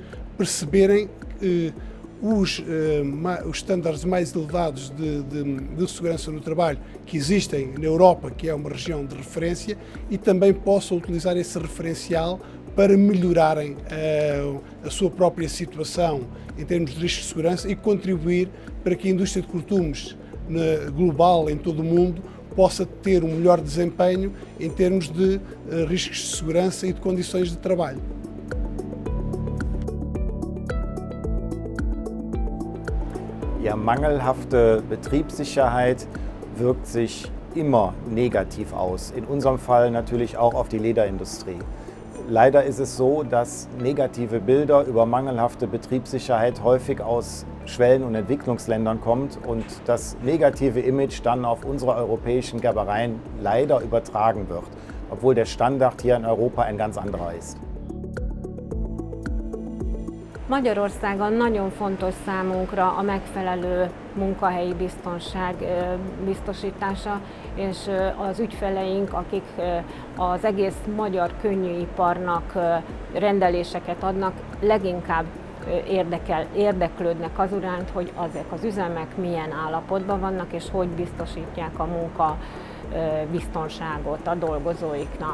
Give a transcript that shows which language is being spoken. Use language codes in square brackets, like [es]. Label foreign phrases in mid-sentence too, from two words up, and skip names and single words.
[pt] indústria de cortumes perceberem os estándares mais elevados de segurança no trabalho que existem na Europa, que é uma região de referência, e também possam utilizar esse referencial para melhorarem a sua própria situação em termos de riscos de segurança e contribuir para que a indústria de cortumes global em todo o mundo possa ter um melhor desempenho em termos de riscos de segurança e de condições de trabalho. [de] Ja, mangelhafte Betriebssicherheit wirkt sich immer negativ aus. In unserem Fall natürlich auch auf die Lederindustrie. Leider ist es so, dass negative Bilder über mangelhafte Betriebssicherheit häufig aus Schwellen- und Entwicklungsländern kommt und das negative Image dann auf unsere europäischen Gerbereien leider übertragen wird, obwohl der Standard hier in Europa ein ganz anderer ist. [hu] Magyarországon nagyon fontos számunkra a megfelelő munkahelyi biztonság biztosítása, és az ügyfeleink, akik az egész magyar könnyűiparnak rendeléseket adnak, leginkább érdeklődnek az iránt, hogy ezek az üzemek milyen állapotban vannak, és hogy biztosítják a munka biztonságot a dolgozóiknak.